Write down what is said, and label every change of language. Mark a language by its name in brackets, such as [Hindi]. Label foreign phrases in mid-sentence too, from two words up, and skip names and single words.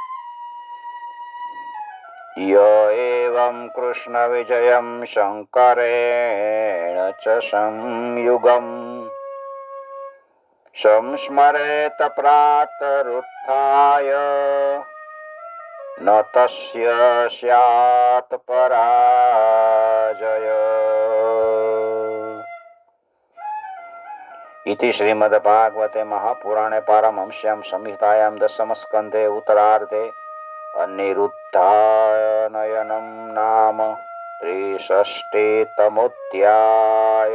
[Sanskrit] य एवं कृष्ण विजयम शंकरेण च संयुगम संस्मरेत प्रातरुत्थाय न तस्य स्यात पराजय. इति श्रीमद्भागवते महापुराणे पारमहंस्यां संहितायां दशमस्कन्धे उत्तरार्धे अनिरुद्धानयनं नाम 63तमोऽध्याय.